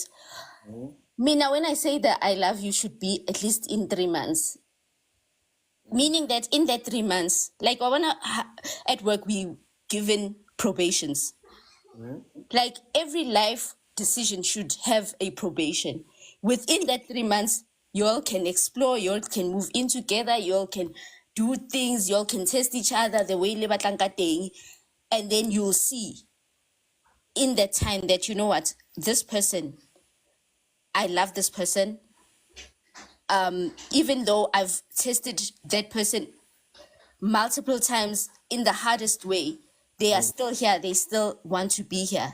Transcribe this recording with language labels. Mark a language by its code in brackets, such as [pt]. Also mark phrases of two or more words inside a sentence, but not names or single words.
[en] Me, now when I say that I love you should be at least in 3 months, meaning that in that 3 months, like I wanna at work we given probations. Like every life decision should have a probation. Within that 3 months, you all can explore, you all can move in together, you all can do things, you all can test each other the way [tn] le batlang ka teng, [en] and then you'll see in that time that you know what, this person, I love this person. Even though I've tested that person multiple times in the hardest way, they are still here, they still want to be here.